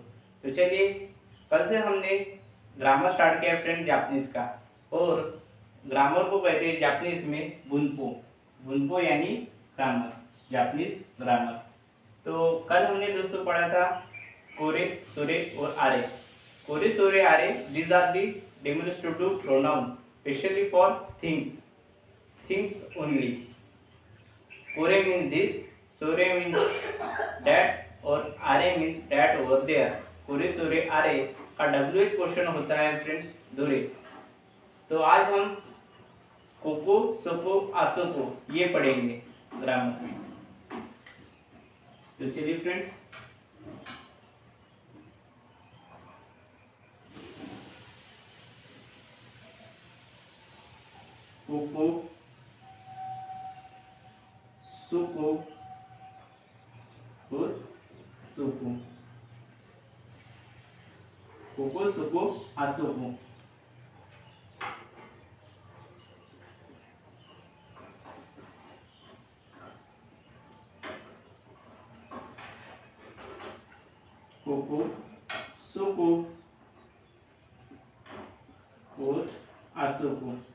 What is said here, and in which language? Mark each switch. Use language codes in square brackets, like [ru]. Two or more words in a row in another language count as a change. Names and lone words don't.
[hi] तो चलिए, कल से हमने [en] grammar start [hi] किया फ्रेंड जापानीज का, और ग्रामर को कहते हैं जापानीज में बुनपो। बुनपो यानी ग्रामर, [en] Japanese grammar. [hi] तो कल हमने दोस्तों पढ़ा था [ja] これ、それ [hi] और आरे। [ja] これ、それ、あれ, [en] these are the demonstrative pronouns specially for things only. कोरे means this, सोरे means that और आरे means that over there। [ja] これ、それ、あれ [hi] का [en] WH question [hi] होता है फ्रेंड्स दोरे। तो आज हम [ja] ここ、そこ、あそこ [hi] ये पढ़ेंगे ग्रामर में। तो चलिए फ्रेंड्स, [ja] ここ、そこ [hi] और सोको। [ja] ここ、そこ、あそこ. ここ、そこ और あそこ.